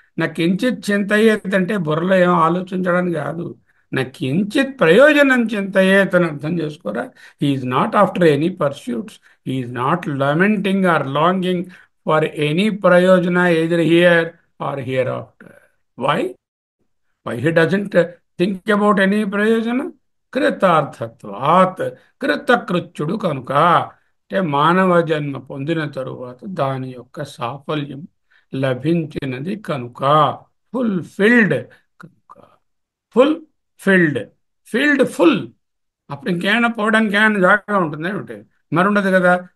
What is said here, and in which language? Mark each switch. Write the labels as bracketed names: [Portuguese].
[Sanskrit] నా కించిత్ చింతయేత్ [Telugu] అంటే బుర్రలో ఏం ఆలోచించడానికి కాదు. [Sanskrit] నా కించిత్ ప్రయోజనం చింతయేత్ [Telugu] అని అర్థం చేసుకోరా. [English] Is not after any pursuits. Is not lamenting or longing for any ప్రయోజన either here or hereafter. Why? Why he doesn't think about any ప్రయోజనం? [Telugu] కృతార్థత్వాత్. కృతకృత్యుడు కనుక. అంటే మానవ జన్మ పొందిన తరువాత దాని యొక్క సాఫల్యం లభించినది కనుక. [English] Fulfilled కనుక. Fulfilled. Filled full. [Telugu] అప్పుడు ఇంకేమైనా పోవడానికి ఏమైనా జాగా ఉంటుంది ఏమిటి? మరి ఉండదు కదా.